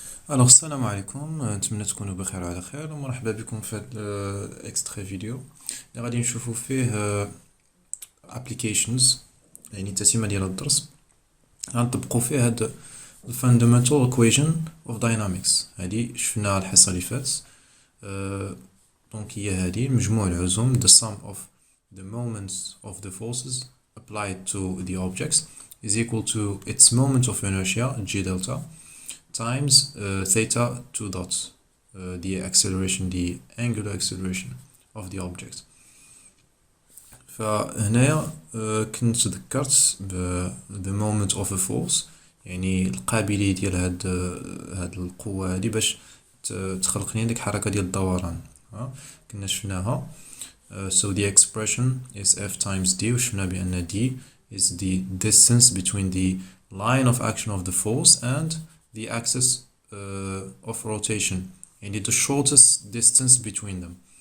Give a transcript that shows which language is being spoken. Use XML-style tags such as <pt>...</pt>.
<ar>السلام عليكم، نتمنى تكونوا بخير وعلى خير، ومرحبا بكم في هذا الاكسترا فيديو اللي غادي نشوفوا فيه applications، يعني تتمه ديال الدرس غنطبقوا فيه هاد</ar> <en>fundamental equation of dynamics.</en> <ar>هادي شفناها الحصه اللي فاتت. دونك هي هادي مجموع العزوم</ar> <en>the sum of the moments of the forces applied to the objects is equal to its moment of inertia g delta times theta 2 dots, the acceleration, the angular acceleration of the object.</en> <ar>فهنايا كنت ذكرت</ar> <en>the moment of a force،</en> <ar>يعني القابلية ديال هاد القوة هادي باش تخلق لي ديك الحركة ديال الدوران. كنا شفناها.</ar> <en>So the expression is F times D،</en> <ar>وشفنا بأن</ar> <en>D is the distance between the line of action of the force and the axis of rotation،</en> <ar>يعني</ar> <en>the shortest distance between them.</en>